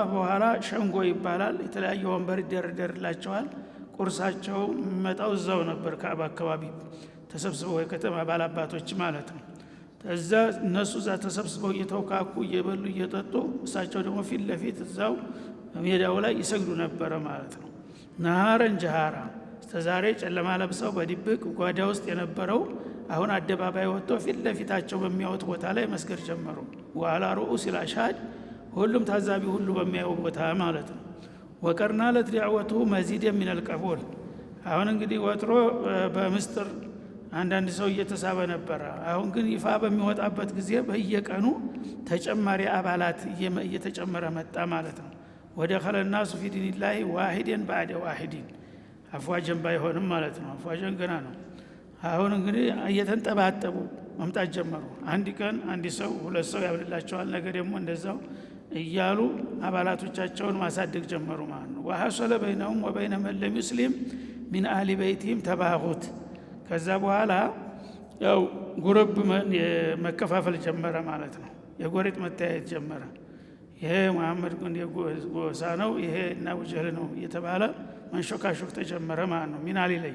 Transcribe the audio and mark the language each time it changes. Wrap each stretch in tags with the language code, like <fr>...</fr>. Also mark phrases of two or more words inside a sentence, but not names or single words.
<am>በኋላ ሸንጎ ይባላል። የተለያየ ወንበር ይደረደርላቸዋል። ቁርሳቸው የሚመጣው እዛው ነበር ካዕባ አካባቢ ተሰብስበው የከተማ ባላባቶች ማለት ነው። እዛ እነሱ እዛ ተሰብስበው እየተውካኩ እየበሉ እየጠጡ እሳቸው ደግሞ ፊት ለፊት እዛው ሜዳው ላይ ይሰግዱ ነበረ ማለት ነው።</am> <ar>نهارا جهارا፣</ar> <am>እስከዛሬ ጨለማ ለብሰው በድብቅ ጓዳ ውስጥ የነበረው አሁን አደባባይ ወጥቶ ፊት ለፊታቸው በሚያወጥ ቦታ ላይ መስገድ ጀመሩ።</am> <ar>وعلى رؤوس الاشهاد</ar> <am>ሁሉም ታዛቢ ሁሉ በሚያየው ቦታ ማለት ነው።</am> <ar>وقرنا لدعوته مزيد من القبول</ar> <am>አሁን እንግዲህ ወትሮ በምስጥር አንዳንድ ሰው እየተሳበ ነበር። አሁን ግን ይፋ በሚወጣበት ጊዜ በየቀኑ ተጨማሪ አባላት እየተጨመረ መጣ ማለት ነው።</am> <ar>ودخل الناس في دين الله واحدا بعد واحد</ar> <am>አፍዋጀን ባይሆንም ማለት ነው። አፍዋጀን ገና ነው። አሁን እንግዲህ እየተንጠባጠቡ መምጣት ጀመሩ። አንድ ቀን አንድ ሰው ሁለት ሰው ያብልላቸዋል፣ ነገ ደግሞ እንደዛው እያሉ አባላቶቻቸውን ማሳደግ ጀመሩ ማለት ነው።</am> <ar>وحصل بينهم وبين من لم يسلم من أهل بيتهم</ar> <am>ተባሁት። ከዛ በኋላ ያው ጉርብ መከፋፈል ጀመረ ማለት ነው። የጎሪጥ መተያየት ጀመረ። ይሄ መሐመድ ጎሳ ነው፣ ይሄ እና ወጀል ነው እየተባለ መንሾካሾክ ተጀመረ ማለት ነው። ሚን</am>